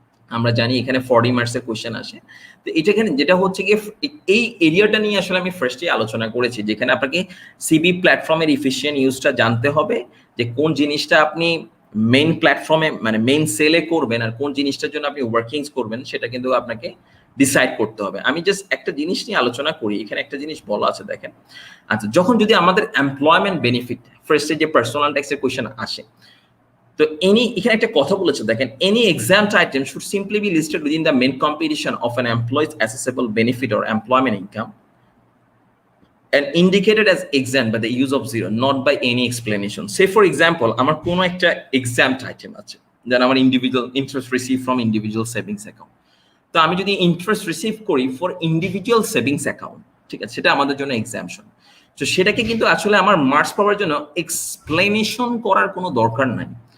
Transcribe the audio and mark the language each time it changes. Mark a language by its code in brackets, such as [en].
[bn] আমরা জানি এখানে 40 মার্কসের কোয়েশ্চেন আসে। তো এটা এখানে যেটা হচ্ছে গিয়ে, এই এরিয়াটা নিয়ে আসলে আমি ফার্স্টে আলোচনা করেছি, যেখানে আপনাকে সিবি প্ল্যাটফর্মের ইফিশিয়েন্ট ইউজটা জানতে হবে, যে কোন জিনিসটা আপনি মেইন প্ল্যাটফর্মে মানে মেইন সেলে করবেন, আর কোন জিনিসটার জন্য আপনি ওয়ার্কিংস করবেন, সেটা কিন্তু আপনাকে ডিসাইড করতে হবে। আমি জাস্ট একটা জিনিস নিয়ে আলোচনা করি, এখানে একটা জিনিস বলা আছে দেখেন। আচ্ছা, যখন যদি আমাদের এমপ্লয়মেন্ট বেনিফিট ফার্স্টে যে পার্সোনাল ট্যাক্সের কোয়েশ্চেন আসে, তো এখানে একটা কথা বলেছে দেখেন, [en] Any exempt item should simply be listed within the main competition of an employee's assessable benefit or employment income and indicated as exempt by the use of zero, not by any explanation. [bn] Say for example, আমার কোনো একটা exempt item আছে, যেন আমার individual interest receive from individual savings account. তো আমি যদি interest receive করি ফর ইন্ডিভিজুয়াল সেভিংস অ্যাকাউন্ট, ঠিক আছে, সেটা আমাদের জন্য এক্সাম্পশন। তো সেটাকে কিন্তু আসলে আমার মার্কস পাওয়ার জন্য এক্সপ্লেনেশন করার কোনো দরকার নাই।